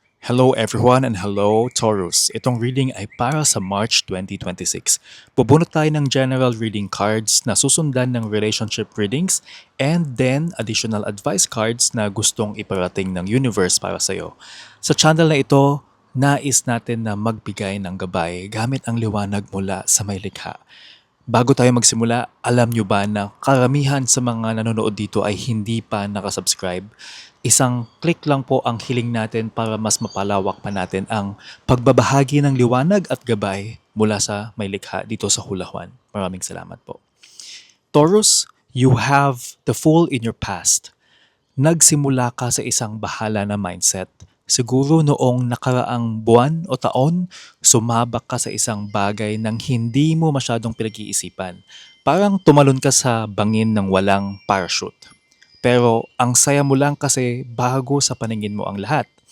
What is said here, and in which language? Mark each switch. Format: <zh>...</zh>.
<en>Hello everyone and hello Taurus.</en> <tl>Itong reading ay para sa March 2026. Bubunot tayo ng general reading cards na susundan ng</tl> <en>relationship readings and then additional advice cards</en> <tl>na gustong iparating ng universe para sa'yo. Sa channel na ito, nais natin na magbigay ng gabay gamit ang liwanag mula sa may likha. Bago tayo magsimula, alam nyo ba na karamihan sa mga nanonood dito ay hindi pa nakasubscribe? Isang click lang po ang hiling natin para mas mapalawak pa natin ang pagbabahagi ng liwanag at gabay mula sa may likha dito sa Hulahuan. Maraming salamat po.</tl> <en>Taurus, you have the Fool in your past.</en> <tl>Nagsimula ka sa isang bahala na mindset. Siguro noong nakaraang buwan o taon, sumabak ka sa isang bagay nang hindi mo masyadong pinag-iisipan. Parang tumalon ka sa bangin ng walang parachute. Pero ang saya mo lang kasi bago sa paningin mo ang lahat.</tl>